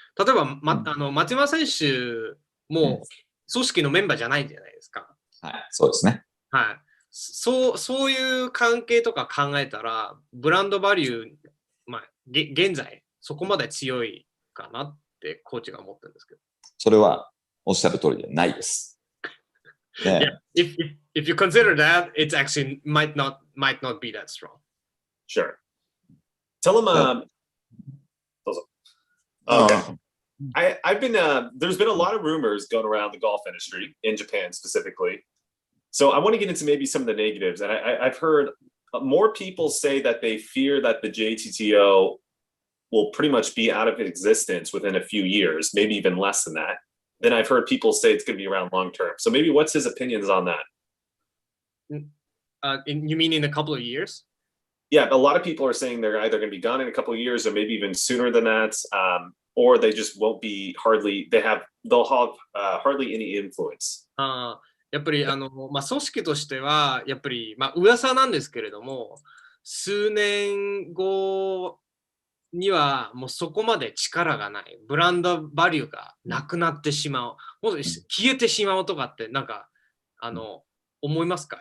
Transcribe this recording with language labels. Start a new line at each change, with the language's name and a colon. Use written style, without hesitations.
Japanese: 例えば、松山選手も組織のメンバーじゃないじゃないですか。はい、そうですね。はい。そういう関係とか考えたら、ブランドバリュー、現在そこまで強いかなってコーチが思ってるんですけど。それはおっしゃる通りでないです。
English: Yeah, if you consider that, it's actually might not be that strong. Sure. Tell him. Okay. I've been there's been a lot of rumors going around the golf industry in Japan specifically. So I want to get into maybe some of the negatives, and I've heard more people say that they fear that the JGTO will pretty much be out of existence within a few years, maybe even less than that. Then I've heard people say it's going to be around long term. So maybe what's his opinions on that? You mean in a couple of years? Yeah, a lot of people are saying they're either going to be gone in a couple of years or maybe even sooner than that, or they just won't be they'll have hardly any influence.
Japanese: やっぱりまあ、組織としては、やっぱり、まあ、噂なんですけれども、数年後にはもうそこまで力がない、ブランドバリューがなくなってしまう、もう消えてしまうとかって、なんか、思いますか？